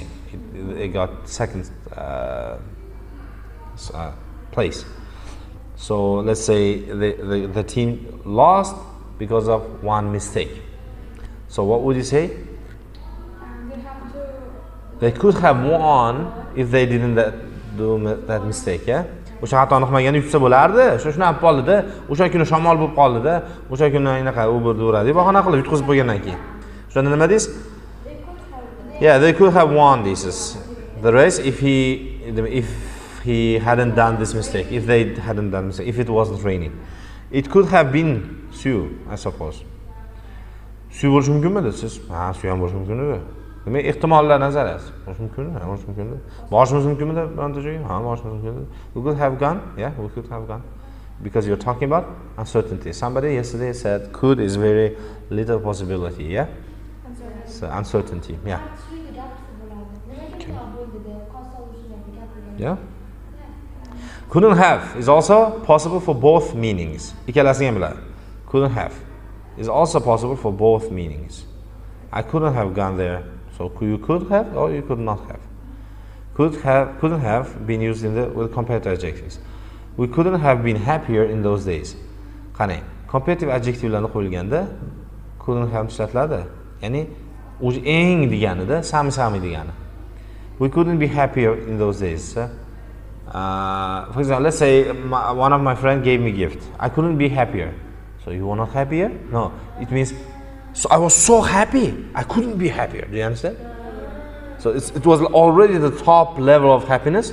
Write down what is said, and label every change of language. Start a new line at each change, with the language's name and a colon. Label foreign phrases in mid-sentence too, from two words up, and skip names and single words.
English: It got second place. So let's say the team lost because of one mistake. So what would you say? They could have won if they didn't do that mistake, yeah?
Uzbek: O'sha xatoni qilmaganda yutsa bo'lardi. Shuni olib qoldi-da. O'sha kuni shamol bo'lib qoldi-da. O'sha kuni anaqa u bir duradi. Bahona qilib yutqizib qo'ygandan keyin. Shunda nima deysiz?
English: Yeah, they could have won the race if he hadn't done this mistake. If they hadn't done mistake. If it wasn't raining. It could have been Sue, I suppose.
Uzbek: Sue bo'lishi mumkinmidi siz? Ha, Sue ham bo'lishi mumkin edi. Demak, ehtimollar nazariyasi. Bo'lishi mumkinmi? Ha, bo'lishi mumkin. Borishimiz mumkinmi bironta joyga? Ha, borishimiz mumkin.
English: We could have gone. Yeah, we could have gone. Because you're talking about uncertainty. Somebody yesterday said could is very little possibility, yeah? So uncertainty, yeah. Okay. Yeah? Couldn't have is also possible for both meanings.
Uzbek: Ikkalasini ham biladi.
English: Couldn't have is also possible for both meanings. I couldn't have gone there. So you could have or you could not have. Couldn't have been used with comparative adjectives. We couldn't have been happier in those days.
Uzbek: Qarang,
English: comparative adjectivelarni
Uzbek: qo'yilganda
English: couldn't have
Uzbek: ishlatiladi. Ya'ni o'zi eng deganida sami degani.
English: We couldn't be happier in those days. For example, let's say one of my friends gave me a gift. I couldn't be happier. So you were not happier? No, it means so I was so happy, I couldn't be happier. Do you understand? So it was already the top level of happiness.